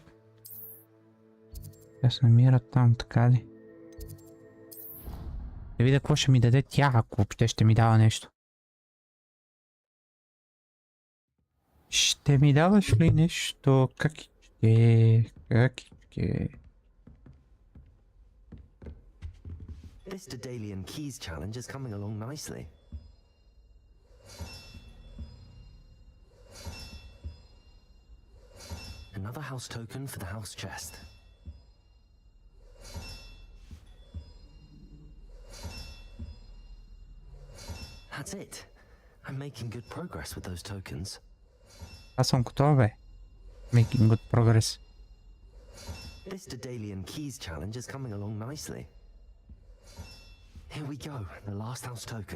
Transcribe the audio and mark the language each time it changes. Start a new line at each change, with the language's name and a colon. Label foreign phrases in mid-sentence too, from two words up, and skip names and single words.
Bulgarian: Тя се намират там, така ли? Да видя какво ще ми даде тя, ако въобще ще ми дава нещо. Ще ми даваш ли нещо? Какичке?
English: This Daedalian keys challenge is coming along nicely. Another house token for the house chest. That's it. I'm making good progress with those tokens.
Bulgarian: Аз съм готов, бе.
English: Making good progress. This Daedalian keys challenge is coming along nicely. Here we go, the last house token.